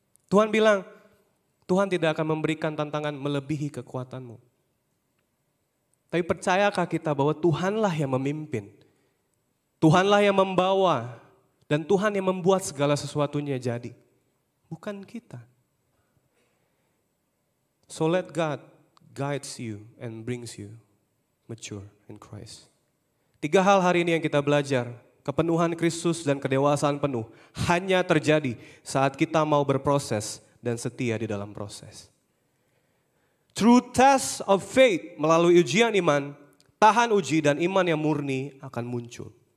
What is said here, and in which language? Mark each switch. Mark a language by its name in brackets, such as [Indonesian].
[Indonesian] Tuhan bilang, Tuhan tidak akan memberikan tantangan melebihi kekuatanmu. Tapi percayakah kita bahwa Tuhanlah yang memimpin. Tuhanlah yang membawa. Dan Tuhan yang membuat segala sesuatunya jadi. Bukan kita. [English] So let God guides you and brings you mature in Christ. [Indonesian] 3 hal hari ini yang kita belajar. Kepenuhan Kristus dan kedewasaan penuh hanya terjadi saat kita mau berproses dan setia di dalam proses. [English] Through test of faith, [Indonesian] melalui ujian iman, tahan uji dan iman yang murni akan muncul.